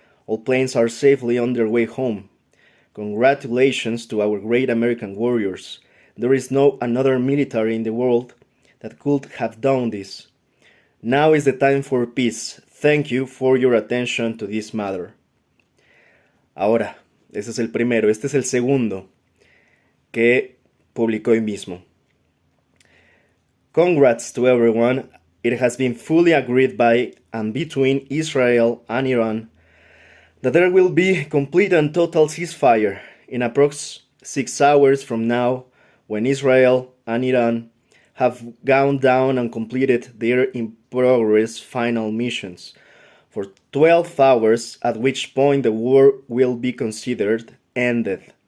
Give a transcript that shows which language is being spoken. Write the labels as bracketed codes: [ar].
[en] All planes are safely on their way home. Congratulations to our great American warriors. There is no another military in the world that could have done this. Now is the time for peace. Thank you for your attention to this matter." [es] Ahora, ese es el primero. Este es el segundo que publicó hoy mismo. [en] "Congrats to everyone. It has been fully agreed by and between Israel and Iran that there will be complete and total ceasefire in approx 6 hours from now, when Israel and Iran have gone down and completed their in-progress final missions for 12 hours, at which point the war will be considered ended.